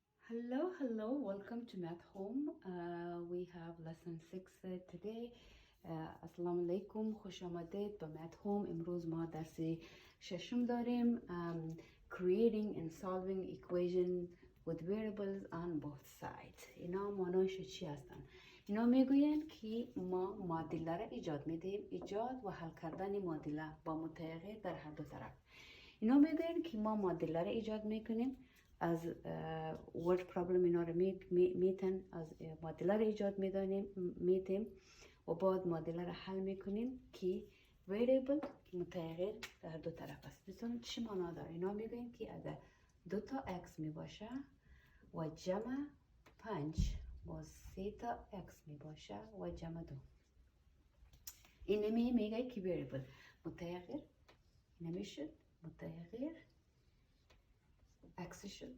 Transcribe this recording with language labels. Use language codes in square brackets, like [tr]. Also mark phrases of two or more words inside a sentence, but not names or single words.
[en] Hello, welcome to Math Home. We have lesson 6 today. [ar] السلام عليكم, [fa] خوش آمدید به Math Home. امروز ما درس ششم داریم. [en] Creating and solving equation with variables on both sides. [fa] اینا معناش چی هستن؟ اینا میگوین که ما معادله را ایجاد میدیم. ایجاد و حل کردن معادله با متغیر در هر دو طرف. اینا میگوین که ما معادله را ایجاد میکنیم. از [en] word problem [fa] اینا رو میتن از معادله رو ایجاد میدیم و بعد معادله رو حل میکنیم که variable متغیر در دو طرف است. مثلا چی معنا داره؟ اینا میگویم که اگر 2 تا x میباشه و جمع 5 با 3 تا x میباشه و جمع 2، این میگه که variable متغیر نمیشد متغیر عکس شد.